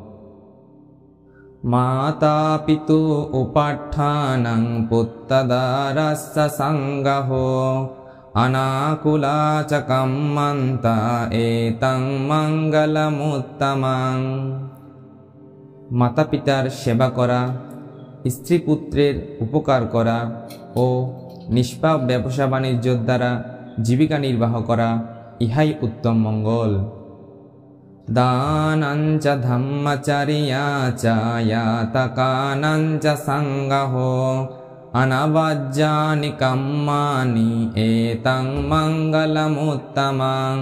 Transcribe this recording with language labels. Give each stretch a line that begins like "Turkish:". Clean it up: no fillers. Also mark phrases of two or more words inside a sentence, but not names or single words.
Pali: माता पितु उपाठानं पुत्तदारस्य संगहो अनाकुला च कम्मन्ता एतं मंगलमुत्तमं।
Bangla: মাতা পিতার সেবা করা, স্ত্রী পুত্রের উপকার করা ও নিষ্পাপ ব্যবসা বাণিজ্যের দ্বারা জীবিকা নির্বাহ করা, ইহাই উত্তম মঙ্গল।
Pali: দানাঞ্চ ধম্মচর্যা চ ইয়াতকানাঞ্চ সংগহ অনবজ্যানি কাম্যানি এতং মঙ্গলমুত্তমং।